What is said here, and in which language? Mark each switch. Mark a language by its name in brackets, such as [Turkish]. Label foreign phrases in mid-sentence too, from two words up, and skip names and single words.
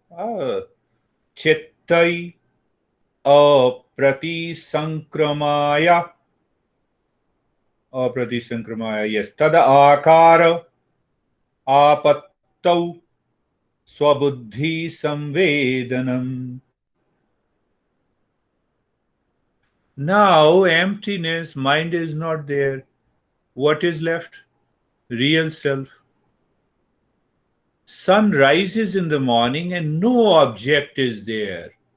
[Sanskrit] Chittai aprati sankramaya. Aprati sankramaya, yes. Tad akara apattau swabuddhi samvedanam. [English] Now emptiness, mind is not there. What is left? Real self. Sun rises in the morning and no object is there.